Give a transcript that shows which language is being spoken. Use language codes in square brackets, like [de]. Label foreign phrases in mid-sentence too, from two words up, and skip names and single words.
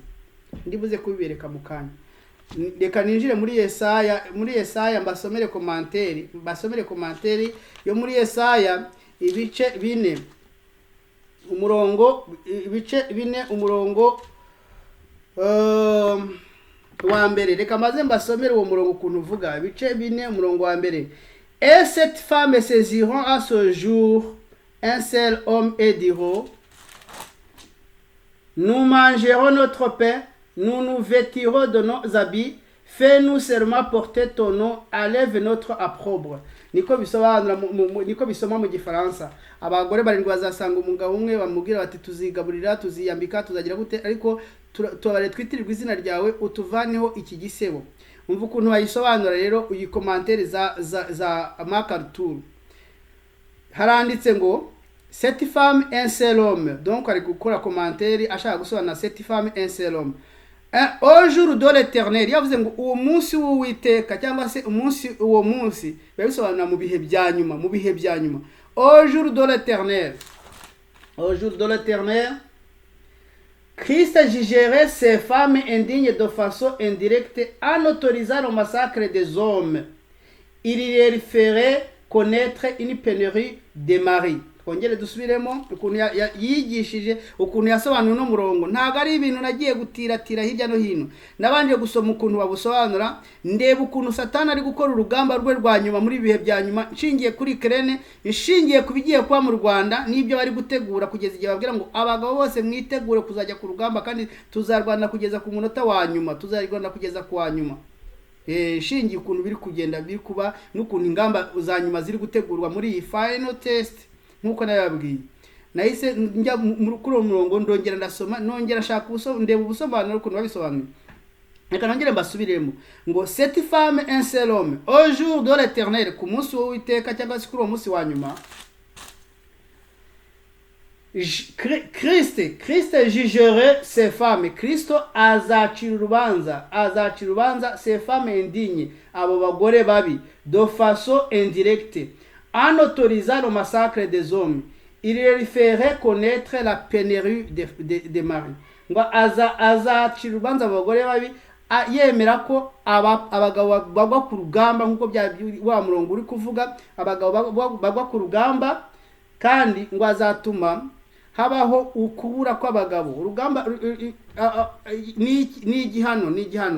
[rw] Ndibuze kubibereka mu kanya. Reka ninjire muri Yesaya mbasomere commentaire yo muri Yesaya ibice 4 umurongo wa mbere. Reka maze mbasomere uwo murongo ukuntu uvuga. Ibice 4 umurongo wa mbere. [fr] Et cette femme saisiront à ce jour un seul homme et diront: nous mangerons notre pain, nous nous vêtirons de nos habits, fais-nous seulement porter ton nom, enlève notre opprobre. [rw] Niko bisoma mu Gifaransa. Abagore barindwi bazasanga umugabo umwe bamubwira bati tuzigaburira, tuziyambika, tuzagira gute, ariko tubare twitirirwa izina ryawe, utuvaneho iki gisebo. Umva ukuntu bayisobanura rero uyi commentaire za Mark Arthur. Haranditse ngo [fr] cette femme un seul homme. [rw] Donc ari gukora commentaire ashaka gusobanura [fr] cette femme un seul homme. Au jour de l'Éternel, [rw] yavuze ngo uwo munsi w'Uwiteka cyangwa se uwo munsi babisobanura mu bihe bya nyuma, [fr] Au jour de l'Éternel, Christ jugerait ces femmes indignes de façon indirecte en autorisant le massacre des hommes. Il leur ferait connaître une pénurie de maris. [rw] Kongere dusubiremo ukuntu yigishije, ukuntu yasobanura no murongo. Ntago ari ibintu nagiye gutiratira hirya no hino, nabanje gusoma ukuntu babusobanura, ndeba ukuntu Satani ari gukora urugamba rwe rwa nyuma muri bihe bya nyuma, nshingiye kuri Ukraine, nshingiye kubigiye kwa mu Rwanda, nibyo bari gutegura kugeza igihe babwira ngo abagabo bose mwitegure kuzajya ku rugamba, kandi tuzarwana kugeza ku munota wa nyuma, tuzarwana kugeza ku wa nyuma. Shingiye ukuntu biri kugenda biri kuba, n'ukuntu ingamba za nyuma ziri gutegurwa muri iyi [en] final test. [rw] Nkuko nababwiye, nahise njya kuri uwo murongo, ndongera ndasoma, nongera shaka ndeba ubusobanuro ukuntu babisobanuye. reka nongere mbasubiremo ngo [fr] cette femme un seul homme au jour de l'Éternel, [rw] ku munsi w'Uwiteka cyangwa se kuri uwo munsi wa nyuma, [fr] Christ jugerait ces femmes. [rw] Kristo azacira urubanza [fr] ces femmes indignes, [rw] abo bagore babi, [fr] de façon indirecte, en autorisant le massacre des hommes. Il leur ferait connaître la pénurie des maris. [rw] Ngo azacira urubanza abagore babi yemera ko abagabo bagwa ku rugamba, nkuko bya wa murongo uri kuvuga, abagabo bagwa ku rugamba, kandi ngo azatuma habaho ukubura kw'abagabo. Urugamba ni igihano.